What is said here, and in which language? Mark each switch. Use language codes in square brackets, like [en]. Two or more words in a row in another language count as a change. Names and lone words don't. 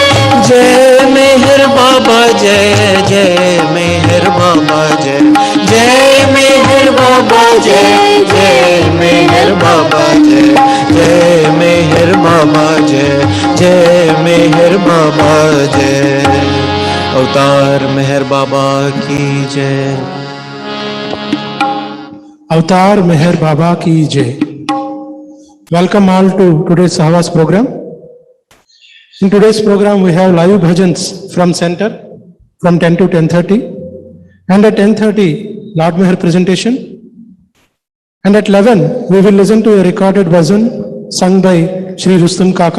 [hi] जय मेहर बाबा जय, जय मेहर बाबा जय, जय मेहर बाबा जय, जय मेहर बाबा जय, जय मेहर बाबा जय, जय मेहर बाबा जय। अवतार मेहर बाबा की जय। अवतार मेहर बाबा की जय. [en] Welcome all to today's Sahavas program. In today's program we have live bhajans from center from 10 to 10:30, and at 10:30 Lord Meher presentation, and at 11 we will listen to a recorded bhajan sung by Shri Rustom Kaka.